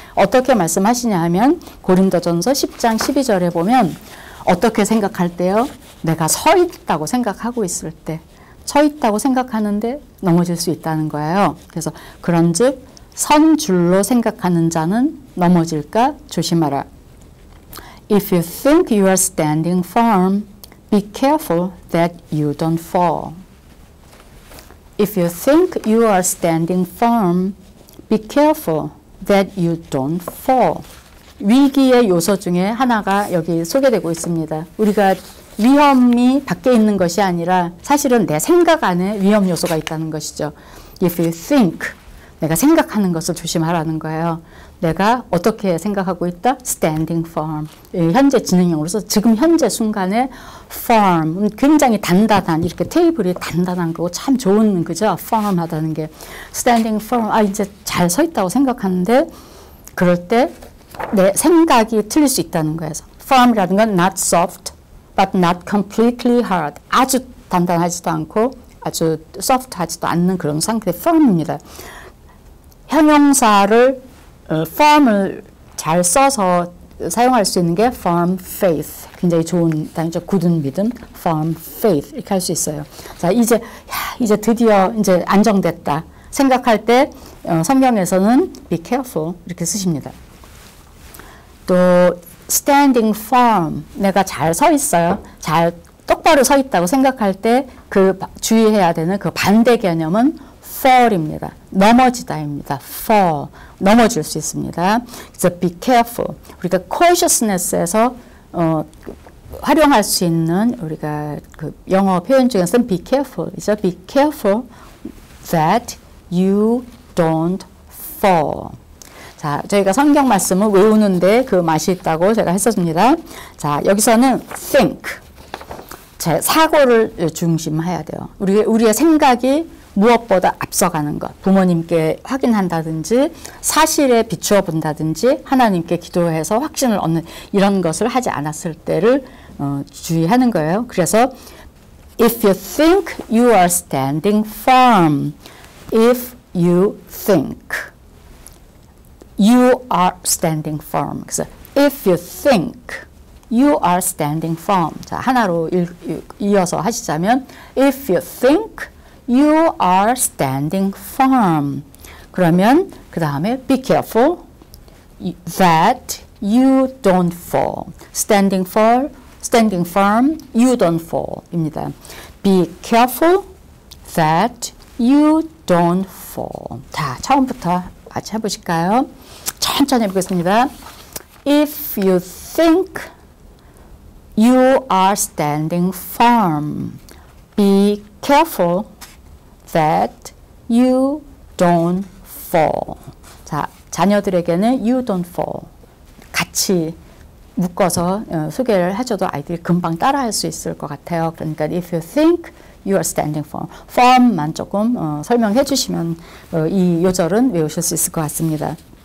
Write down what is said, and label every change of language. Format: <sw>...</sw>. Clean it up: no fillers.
<ko>어떻게 말씀하시냐 하면 고린도전서 10장 12절에 보면 어떻게 생각할 때요? 내가 서 있다고 생각하고 있을 때 서 있다고 생각하는데 넘어질 수 있다는 거예요. 그래서 그런즉 선 줄로 생각하는 자는 넘어질까 조심하라.</ko> <en>If you think you are standing firm, be careful that you don't fall. If you think you are standing firm, be careful that you don't fall.</en> <ko>위기의 요소 중에 하나가 여기 소개되고 있습니다. 우리가 위험이 밖에 있는 것이 아니라 사실은 내 생각 안에 위험 요소가 있다는 것이죠.</ko> <en>If you think,</en> <ko>내가 생각하는 것을 조심하라는 거예요. 내가 어떻게 생각하고 있다?</ko> <en>standing firm.</en> <ko>현재 진행형으로서 지금 현재 순간에 firm, 굉장히 단단한, 이렇게 테이블이 단단한 거고 참 좋은, 그죠? firm하다는 게.</ko> <en>standing firm,</en> <ko>이제 잘 서 있다고 생각하는데 그럴 때 내 생각이 틀릴 수 있다는 거예요.</ko> <en>firm이라는 건 not soft, but not completely hard.</en> <ko>아주 단단하지도 않고 아주 soft하지도 않는 그런 상태, firm입니다. 형용사를 firm을 잘 써서 사용할 수 있는 게</ko> <en>firm faith.</en> <ko>굉장히 좋은 단어죠. 굳은 믿음,</ko> <en>firm faith</en> <ko>이렇게 할 수 있어요. 자, 이제 드디어 이제 안정됐다 생각할 때 성경에서는</ko> <en>be careful</en> <ko>이렇게 쓰십니다. 또</ko> <en>standing firm,</en> <ko>내가 잘 서 있어요. 잘 똑바로 서 있다고 생각할 때 그 주의해야 되는 그 반대 개념은 fall입니다. 넘어지다입니다. fall, 넘어질 수 있습니다. 그래서</ko> <en>be careful,</en> <ko>우리가 cautiousness에서 활용할 수 있는 우리가 그 영어 표현 중에서는 be careful, 이죠.</ko> <en>be careful that you don't fall.</en> <ko>자, 저희가 성경 말씀을 외우는데 그 맛이 있다고 제가 했었습니다. 자, 여기서는 think, 제 사고를 중심해야 돼요. 우리의 생각이 무엇보다 앞서가는 것, 부모님께 확인한다든지 사실에 비추어 본다든지 하나님께 기도해서 확신을 얻는 이런 것을 하지 않았을 때를 주의하는 거예요. 그래서</ko> <en>if you think you are standing firm, if you think you are standing firm.</en> <ko>그래서</ko> <en>if you think you are standing firm.</en> <ko>자, 하나로 이어서 하시자면</ko> <en>if you think you are standing firm.</en> <ko>그러면 그 다음에</ko> <en>be careful that you don't fall. standing firm, you don't fall 입니다. be careful that you don't fall.</en> <ko>자, 처음부터 같이 해보실까요? 천천히 해보겠습니다.</ko> <en>If you think you are standing firm, be careful that you don't fall.</en> <ko>자, 자녀들에게는</ko> <en>you don't fall</en> <ko>같이 묶어서 소개를 해줘도 아이들이 금방 따라할 수 있을 것 같아요. 그러니까</ko> <en>if you think you are standing firm,</en> <ko>firm만 조금 설명해 주시면 이 요절은 외우실 수 있을 것 같습니다.</ko>